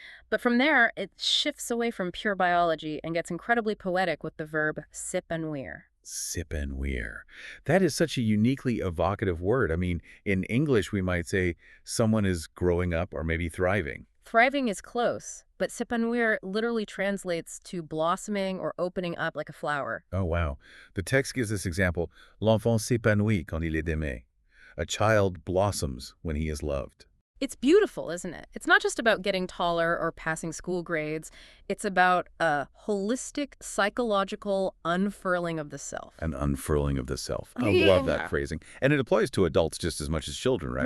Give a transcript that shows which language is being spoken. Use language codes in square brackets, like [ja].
[en] But from there, it shifts away from pure biology and gets incredibly poetic with the verb s'épanouir. [fr] S'épanouir. [en] That is such a uniquely evocative word. I mean, in English, we might say someone is growing up or maybe thriving. Thriving is close, but s'épanouir literally translates to blossoming or opening up like a flower. Oh, wow. The text gives this example, [fr] l'enfant s'épanouit quand il est aimé. [en] A child blossoms when he is loved. It's beautiful, isn't it? It's not just about getting taller or passing school grades. It's about a holistic, psychological unfurling of the self. An unfurling of the self. I Yeah. love that phrasing. And it applies to adults just as much as children, right?